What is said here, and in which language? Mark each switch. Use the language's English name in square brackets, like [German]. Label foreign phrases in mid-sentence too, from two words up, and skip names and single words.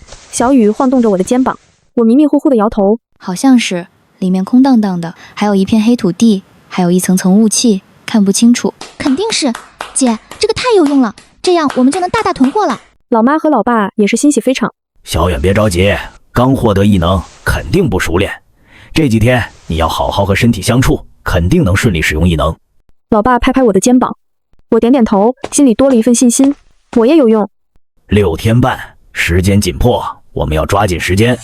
[Chinese] 小雨晃動着我的肩膀，我迷迷糊糊的搖頭。好像是，裡面空蕩蕩的，還有一片黑土地，還有一層層霧氣，看不清楚。肯定是。姐，這個太有用了，這樣我們就能大大囤貨了。老媽和老爸也是欣喜非常。小遠別着急，剛獲得異能，肯定不熟練。這幾天你要好好和身體相處，肯定能順利使用異能。老爸拍拍我的肩膀，我點點頭，心裡多了一份信心，我也有用。 6天半，時間緊迫，我們要抓緊時間。